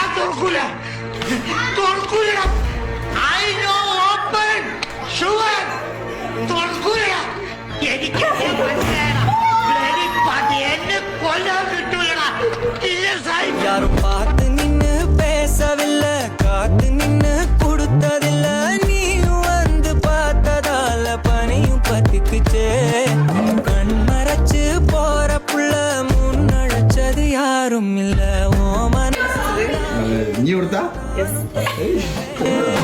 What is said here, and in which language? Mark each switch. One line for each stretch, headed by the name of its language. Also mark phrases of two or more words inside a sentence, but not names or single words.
Malayalam: തുറക്കൂല തുറക്കൂല
English: I no open sure
Malayalam: തുറക്കൂല എനിക്ക് എന്നെ കൊല്ലാൻ കിട്ടൂലടാ ഇല്ല സാഹിബ്
Tamil: யாரும் பார்த்து நின்னு பேசவில்லை காத்து நின்னு கொடுத்ததில்ல நீயும் வந்து பார்த்ததால பனியும் பத்திக்குச்சே கண் மறைச்சு போற புள்ள முன்னழைச்சது யாரும் இல்ல ஓ மன
Malayalam: നീ കൊടുത്താ